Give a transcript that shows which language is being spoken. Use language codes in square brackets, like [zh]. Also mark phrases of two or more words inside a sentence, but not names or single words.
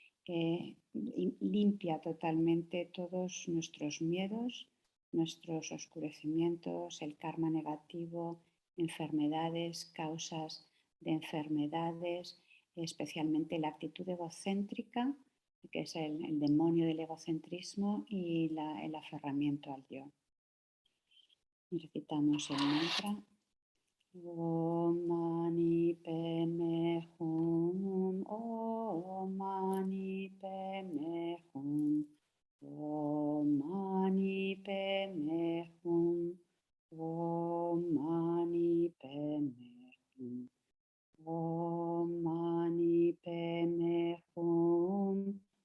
[es] limpia totalmente todos nuestros miedos, nuestros oscurecimientos, el karma negativo, enfermedades, causas de enfermedades, especialmente la actitud egocéntrica, que es el demonio del egocentrismo, y el aferramiento al yo. Y recitamos el mantra. [sa] Om Mani Padme Hum, Om Mani Padme Hum, Om Mani Padme Hum, Om Mani Padme Hum, Om Mani Padme Hum,